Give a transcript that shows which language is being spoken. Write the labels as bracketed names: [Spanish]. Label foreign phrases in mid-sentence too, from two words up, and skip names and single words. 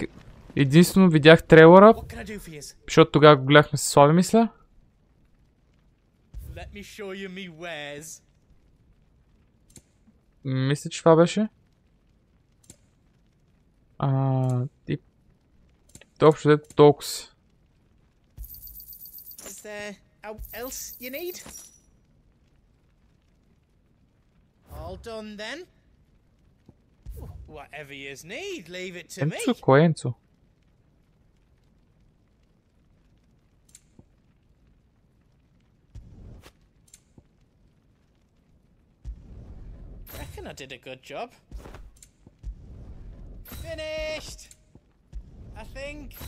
[Bulgarian] Единствено видях трейлера, защото тогава го гледахме с Слави, мисля. [English] Let me show you me wares. [Bulgarian] Мисля, че това беше. Тип. Общо дето толкова. [English] Is there else you need? All done then? Whatever you need, leave it to me. [Bulgarian] Енцо, кой е Енцо? [English] Reckon I did a good job. Finished! I think.